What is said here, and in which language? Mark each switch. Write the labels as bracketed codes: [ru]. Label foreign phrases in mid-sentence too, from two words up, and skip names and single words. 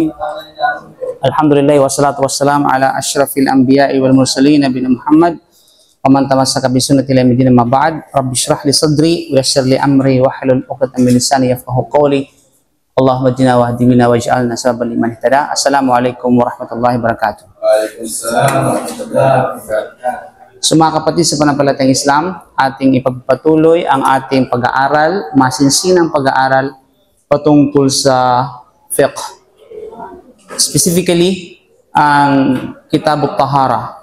[ar] الحمد لله والصلاة والسلام على أشرف الأنبياء والمرسلين نبينا محمد ومن تمسك بسنة إلى يوم الدين. أما بعد، رب اشرح لي صدري ويسر لي أمري واحلل عقدة من لساني يفقهوا قولي. اللهم اهدنا واهد بنا واجعلنا سببا لمن اهتدى. السلام عليكم ورحمة الله وبركاته. وعليكم السلام ورحمة الله وبركاته. [tl] So mga kapatid sa pananampalatayang Islam, ating ipagpatuloy ang ating pag-aaral, masinsinang pag-aaral patungkol sa fiqh. Specifically, ang Kitab at-Tahara.